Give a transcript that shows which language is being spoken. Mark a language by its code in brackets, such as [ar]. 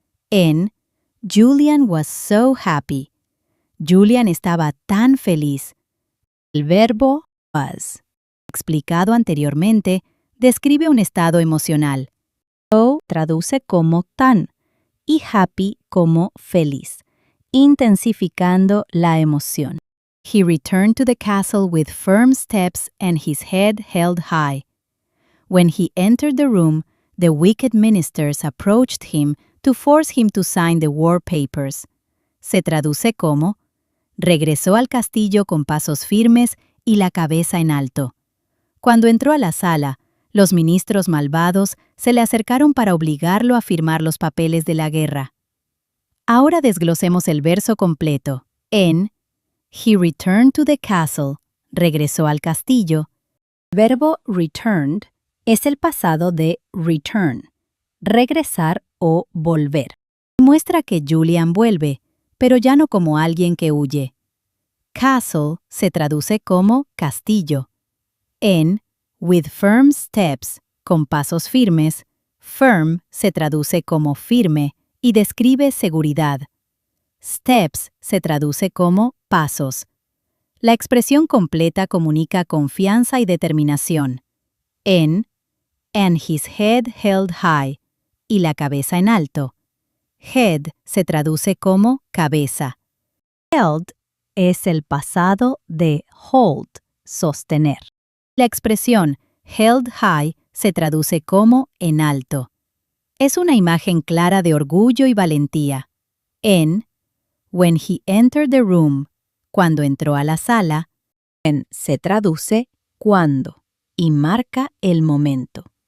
[es] En [en] Julian was so happy. [es] Julian estaba tan feliz. El verbo was, explicado anteriormente, describe un estado emocional. So traduce como tan y happy como feliz, intensificando la emoción. [en] He returned to the castle with firm steps and his head held high. When he entered the room, the wicked ministers approached him to force him to sign the war papers. [es] Se traduce como regresó al castillo con pasos firmes y la cabeza en alto. Cuando entró a la sala, los ministros malvados se le acercaron para obligarlo a firmar los papeles de la guerra. Ahora desglosemos el verso completo. En [en] He returned to the castle, [es] regresó al castillo. El verbo returned es el pasado de return, regresar o volver. Muestra que Julian vuelve, pero ya no como alguien que huye. Castle se traduce como castillo. En [en] with firm steps, [es] con pasos firmes, firm se traduce como firme y describe seguridad. Steps se traduce como pasos. La expresión completa comunica confianza y determinación. En [en] and his head held high [es] y la cabeza en alto. Head se traduce como cabeza. Held es el pasado de hold, sostener. La expresión held high se traduce como en alto. Es una imagen clara de orgullo y valentía. En [en] when he entered the room, [es] cuando entró a la sala, en se traduce cuando y marca el momento.